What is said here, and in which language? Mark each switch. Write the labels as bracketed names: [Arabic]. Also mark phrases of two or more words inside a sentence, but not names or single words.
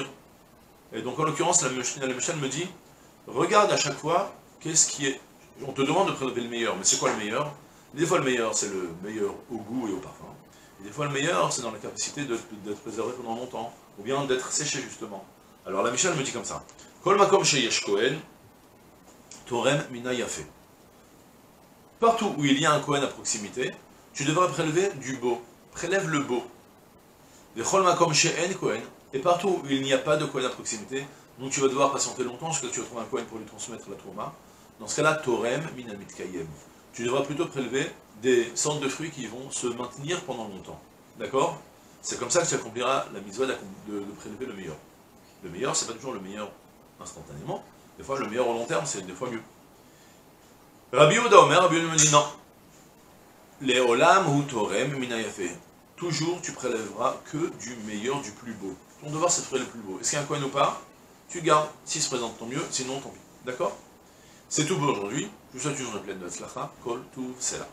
[French] Et donc en l'occurrence, la Mishnah me dit, regarde à chaque fois, qu'est-ce qui est... On te demande de prélever le meilleur, mais c'est quoi le meilleur? Des fois le meilleur, c'est le meilleur au goût et au parfum. Et des fois le meilleur, c'est dans la capacité d'être préservé pendant longtemps, ou bien d'être séché justement. Alors la Mishnah me dit comme ça, [Hebrew] כל מקום שיש כהן, תורם מן היפה. [French] Partout où il y a un Kohen à proximité, tu devrais prélever du beau. Prélève le beau. Et partout où il n'y a pas de Kohen à proximité, Donc tu vas devoir patienter longtemps jusqu'à ce que tu retrouves un Kohen pour lui transmettre la Trouma. Dans ce cas-là, [Hebrew] תורם מן המתקיים. [French] Tu devras plutôt prélever des sortes de fruits qui vont se maintenir pendant longtemps. D'accord? C'est comme ça que tu accompliras la mitzvah de prélever le meilleur. Le meilleur, c'est pas toujours le meilleur instantanément. Des fois, le meilleur au long terme, c'est des fois mieux. Rabbi Yehuda Omer, Rabbi Yehuda me dit non. [Hebrew] לעולם הוא תורם מן היפה. [French] Toujours, tu prélèveras que du meilleur, du plus beau. Ton devoir, c'est de faire le plus beau. Est-ce qu'il y a un coin ou pas? Tu gardes. S'il se présente, tant mieux. Sinon, tant pis. D'accord? C'est tout pour aujourd'hui. Je vous souhaite une journée pleine de tzlacha. [Hebrew] כל טוב סלה.